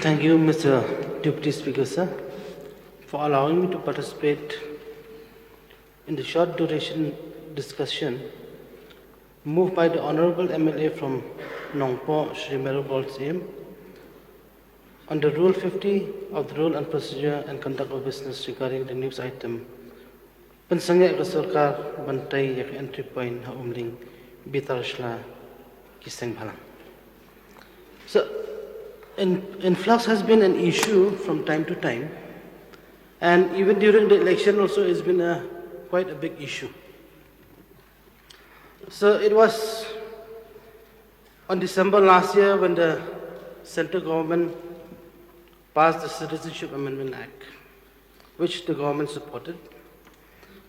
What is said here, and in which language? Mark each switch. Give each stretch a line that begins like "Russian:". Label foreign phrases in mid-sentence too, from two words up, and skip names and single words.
English: Thank you, Mr. Deputy Speaker, sir, for allowing me to participate in the short duration discussion moved by the Honorable MLA from Nongpo, Shri Merubol Sim, on the Rule 50 of the Rule and Procedure and Conduct of Business regarding the news item
Khasi: Pensangya ka Sarkar Bantay yak
English: entry point
Khasi: ha umling bitar shla kiseng bhalang.
English: So, influx has been an issue from time to time, and even during the election also it's been quite a big issue. So it was on December last year when the central government passed the Citizenship Amendment Act, which the government supported.